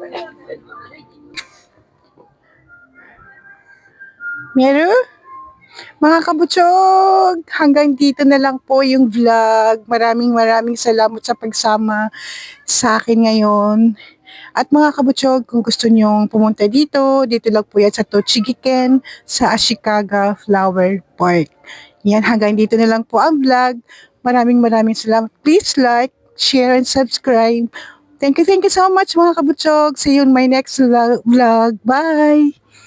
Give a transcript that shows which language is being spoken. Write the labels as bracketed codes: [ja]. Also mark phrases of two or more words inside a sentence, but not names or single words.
[ja] 見える？ [tl] Mga kabutsog, hanggang dito na lang po yung vlog. Maraming salamat sa pagsama sa akin ngayon. At mga kabutsog, kung gusto nyong pumunta dito, dito lang po yan sa Tochigiken sa Ashikaga Flower Park. Yan, hanggang dito na lang po ang vlog. Maraming salamat. [en] Please like, share, and subscribe. Thank you so much [tl] mga kabutsog. [en] See you in my next vlog. Bye!